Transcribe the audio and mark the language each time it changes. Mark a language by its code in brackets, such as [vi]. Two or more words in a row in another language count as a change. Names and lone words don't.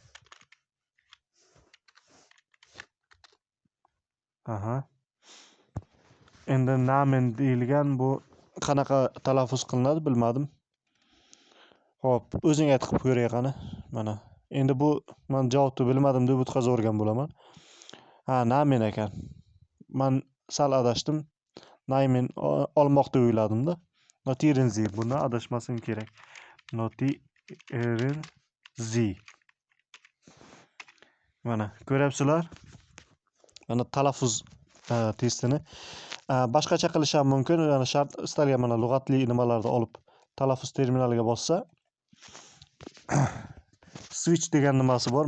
[uz] Endi namen deyilgan bu qanaqa talaffuz qilinadi bilmadim. Xo'p, o'zing aytib ko'ray qani. Mana endi bu men javobni bilmadim deb o'tkazib o'rgan bo'laman. Namen ekan. Men sal adashdim. Namen olmoqni o'yladim-da. [de] Notieren Sie. [uz] Buni adashmasim kerak. [de] Notieren Sie. [uz] Mana ko'ryapsizlar? Mana talaffuz testini boshqacha qilish ham mumkin. Ya'ni shart istalgan mana lug'atli nimalarni olib talaffuz terminaliga bossa switch degan nimasi bor.